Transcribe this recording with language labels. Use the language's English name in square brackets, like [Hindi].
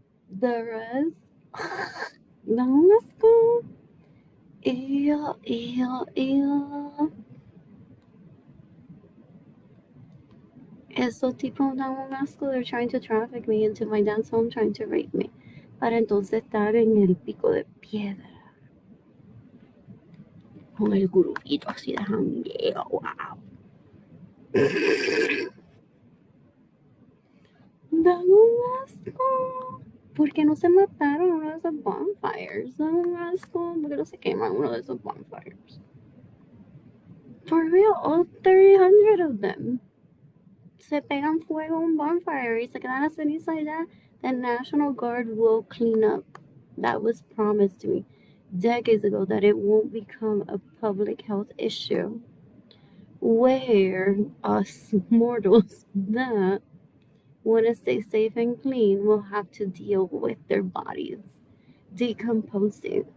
[English] The rest, no, let's go. Ew. [Spanish] Esos tipos dan un asco. [English] They're trying to traffic me into my dad's home, trying to rape me. [Spanish] Para entonces estar en el pico de piedra. Con el grupito así de jangueo. Wow. Dan un asco. ¿Por qué no se mataron uno de esos bonfires? Dan un asco. ¿Por qué no se queman uno de esos bonfires? [English] For real, all 300 of them. [Spanish] Se pegan fuego un bonfire y se quedan las cenizas allá. [English] The National Guard will clean up. That was promised to me decades ago, that it won't become a public health issue where us mortals that want to stay safe and clean will have to deal with their bodies decomposing.